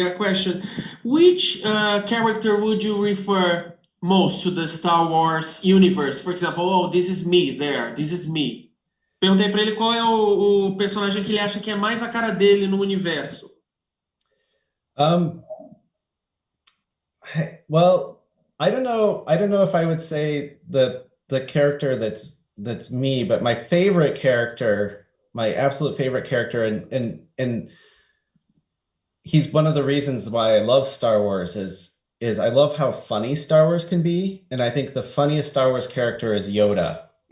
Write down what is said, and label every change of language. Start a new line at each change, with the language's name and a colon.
English: A question: which character would you refer most to the Star Wars universe? For example, oh, this is me there. This is me.
Portuguese: Perguntei para ele qual é o personagem que ele acha que é mais a cara dele no universo.
English: Well, I don't know if I would say the character that's me, but my favorite character, my absolute favorite character, and he's one of the reasons why I love Star Wars is I love how funny Star Wars can be, and I think the funniest Star Wars character is Yoda.